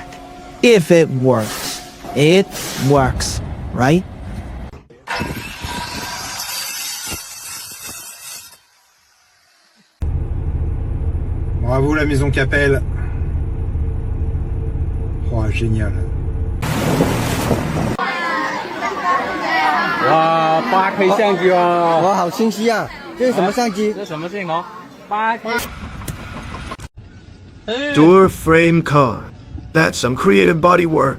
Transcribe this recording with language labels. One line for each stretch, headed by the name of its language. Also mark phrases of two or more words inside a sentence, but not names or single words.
English: If it works. It works, right?
French: Bravo la maison Capelle. Oh, génial.
Chinese: 哇，8K 相机哦！哇，好清晰啊！这是什么相机？这什么镜头 ？8K。
English: Door frame car. That's some creative body work.